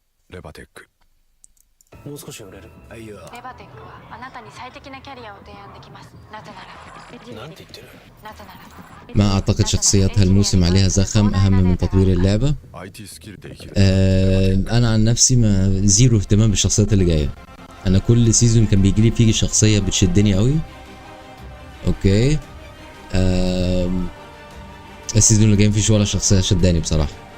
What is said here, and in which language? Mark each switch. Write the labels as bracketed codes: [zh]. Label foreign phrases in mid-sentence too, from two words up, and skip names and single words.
[ja] レバテック。もう少し売れる。いや。レバテックはあなたに最適なキャリアを提案できます。なぜならなんて言ってる？なぜなら [ar] ما أعتقد شخصيات هالموسم عليها زخم أهم من تطوير اللعبة. أنا عن نفسي ما زيرو اهتمام بالشخصيات اللي جاية. أنا كل سيزون كان بيجيلي فيه شخصية بتشدني قوي. أوكي. السيزون اللي جاي مفيش ولا شخصية شداني بصراحة.